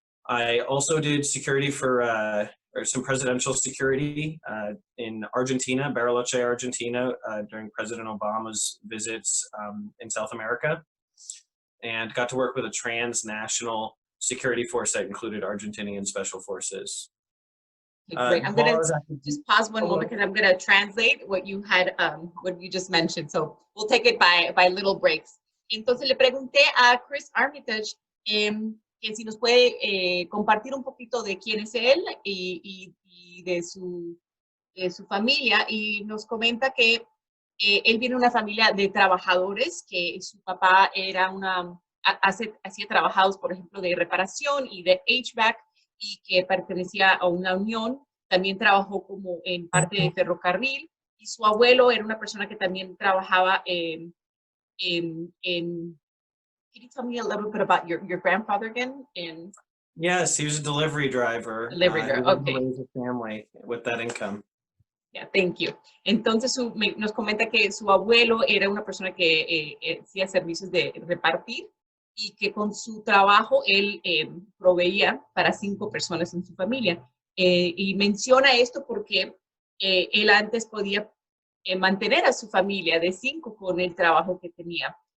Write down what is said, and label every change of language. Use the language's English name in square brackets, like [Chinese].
[English] I also did security for or some presidential security in Argentina, Bariloche, Argentina, during President Obama's visits in South America, and got to work with a transnational security force that included Argentinian special forces. Great. I'm going to just pause one moment because I'm going to translate what you had, what you just mentioned. So we'll take it by little breaks. [Spanish] Entonces le pregunté a Chris Armitage que si nos puede compartir un poquito de quién es él y de su familia, y nos comenta que él viene de una familia de trabajadores, que su papá era hacía trabajados, por ejemplo, de reparación y de HVAC, y que pertenecía a una unión. También trabajó como en parte de ferrocarril, y su abuelo era una persona que también trabajaba en [English] Can you tell me a little bit about your grandfather again? Yes, he was a delivery driver. Delivery driver, okay. He raised a family with that income. Yeah, thank you. [Spanish] Entonces nos comenta que su abuelo era una persona que hacía servicios de repartir y que con su trabajo él proveía para 5 personas en su familia. Y menciona esto porque él antes podía mantener a su familia de 5 con el trabajo que tenía.